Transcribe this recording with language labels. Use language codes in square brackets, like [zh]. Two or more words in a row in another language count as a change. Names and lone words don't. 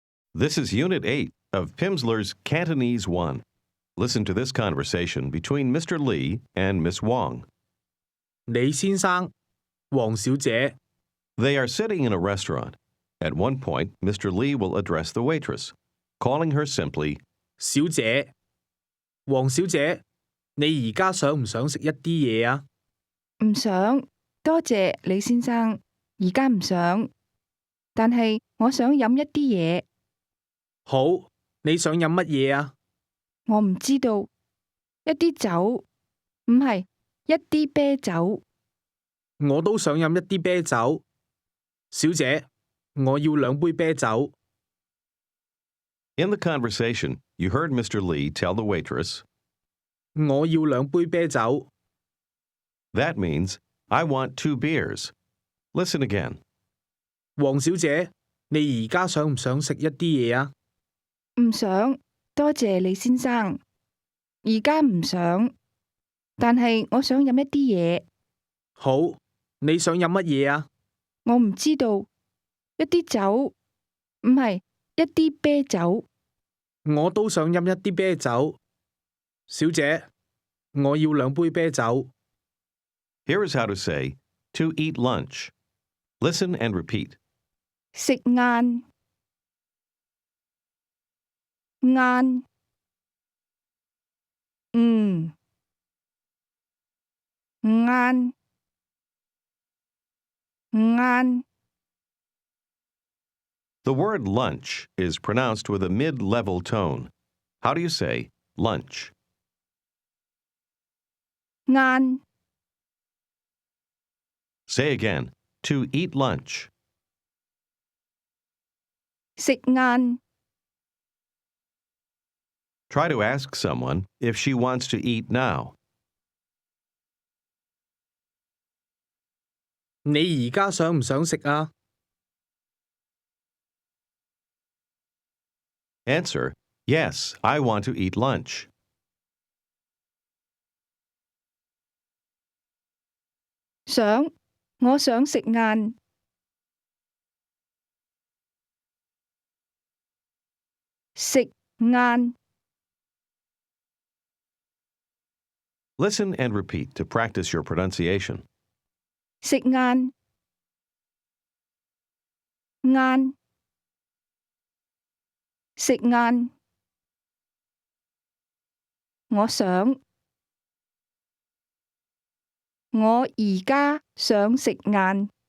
[en] This is Unit 8 of Pimsluer's Cantonese 1. Listen to this conversation between Mr. Lee and Miss Wong. [yue] 李先生、黃小姐， [en] They are sitting in a restaurant. At one point, Mr. Lee will address the waitress, calling her simply, [yue] 小姐，黃小姐，你而家想唔想食一啲嘢啊？唔想，多謝李先生，而家唔想，但係我想飲一啲嘢，好，你想飲乜嘢啊？我唔知道，一啲酒，唔係，一啲啤酒，我都想飲一啲啤酒。小姐，我要2杯啤酒。 [en] In the conversation, you heard Mr. Lee tell the waitress, [yue] 我要2杯啤酒。 [en] that means, I want 2 beers. Listen again. [yue] 黃小姐，你而家想唔想食一啲嘢啊？唔想，多謝李先生，而家唔想，但係我想飲一啲嘢，好，你想飲乜嘢啊？我唔知道，一啲酒，唔係，一啲啤酒，我都想飲一啲啤酒。小姐，我要2杯啤酒。 [en] Here is how to say, to eat lunch. Listen and repeat. [yue] 食晏，晏，晏，晏。 [en] The word lunch is pronounced with a mid-level tone. How do you say lunch? [yue] 晏， [en] Say again, to eat lunch. [yue] 食晏， [en] Try to ask someone if she wants to eat now. [yue] 你而家想唔想食啊？ [en] Answer, yes, I want to eat lunch. [yue] 想，我想食晏，食晏， [en] Listen and repeat to practice your pronunciation. [yue] 食晏，晏，食晏，我想，我而家想食晏。